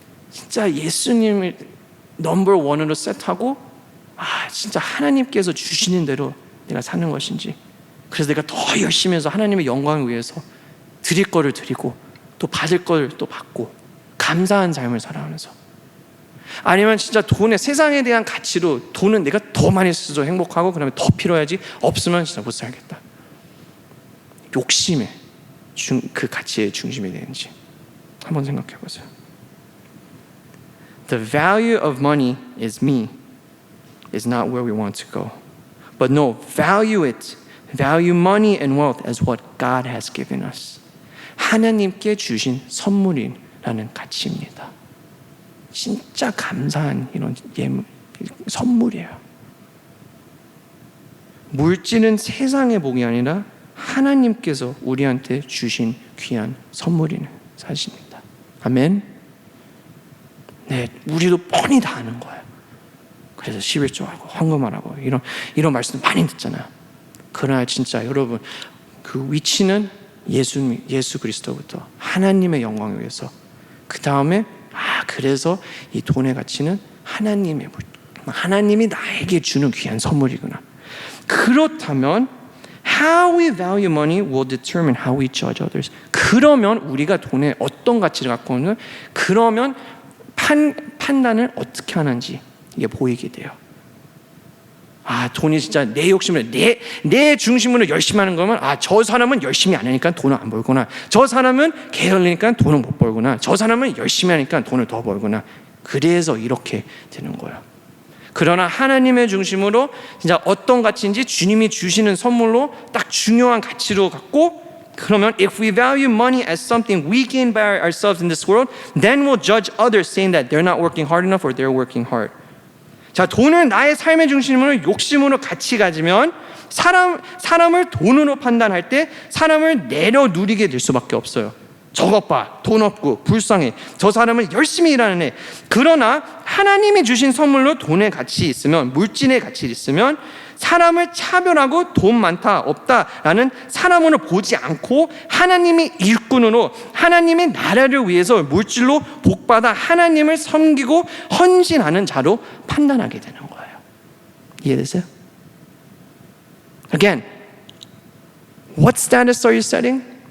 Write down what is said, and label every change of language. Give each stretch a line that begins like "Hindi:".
Korean: 진짜 예수님을 넘버 원으로 셋하고 진짜 하나님께서 주시는 대로 내가 사는 것인지, 그래서 내가 더 열심히 해서 하나님의 영광을 위해서 드릴 거를 드리고 또 받을 걸 또 받고 감사한 삶을 살아가면서, 아니면 진짜 돈의 세상에 대한 가치로 돈은 내가 더 많이 써서 행복하고 그다음에 더 필요해야지 없으면 진짜 못 살겠다. 욕심의 그 가치의 중심이 되는지 한번 생각해 보세요.
English: The value of money is me is not where we want to go. But no, value it. Value money and wealth as what God has given us.
Korean: 하나님께 주신 선물이라는 가치입니다. 진짜 감사한 이런 선물이에요. 물질은 세상의 복이 아니라 하나님께서 우리한테 주신 귀한 선물이는 사실입니다. 아멘. 네, 우리도 뻔히 다 아는 거예요. 그래서 11조하고 헌금하라고 이런 말씀 많이 듣잖아요. 그러나 진짜 여러분, 그 위치는 예수 그리스도부터 하나님의 영광을 위해서, 그 다음에 그래서 이 돈의 가치는 하나님이 나에게 주는 귀한 선물이구나.
English: 그렇다면 how we value money will determine how we judge others.
Korean: 그러면 우리가 돈에 어떤 가치를 갖고 있는, 그러면 판단을 어떻게 하는지 이게 보이게 돼요. 돈이 진짜 내 욕심을 내 중심으로 열심히 하는 거면 저 사람은 열심히 안 하니까 돈을 안 벌구나. 저 사람은 게을리니까 돈을 못 벌구나. 저 사람은 열심히 하니까 돈을 더 벌구나. 그래서 이렇게 되는 거예요. 그러나 하나님의 중심으로 진짜 어떤 가치인지 주님이 주시는 선물로 딱 중요한 가치로 갖고, 그러면
English: if we value money as something we gain by ourselves in this world, then we'll judge others saying that they're not working hard enough or they're working hard.
Korean: 자, 돈을 나의 삶의 중심으로 욕심으로 같이 가지면 사람을 돈으로 판단할 때 사람을 내려 누리게 될 수밖에 없어요. 저것 봐, 돈 없고 불쌍해, 저 사람은 열심히 일하는 애. 그러나 하나님이 주신 선물로 돈의 가치 있으면, 물질의 가치 있으면 사람을 차별하고 돈 많다 없다라는 사람으로 보지 않고 하나님의 일꾼으로 하나님의 나라를 위해서 물질로 복받아 하나님을 섬기고 헌신하는 자로 판단하게 되는 거예요. 이해되세요?
English: Again, what status are you setting?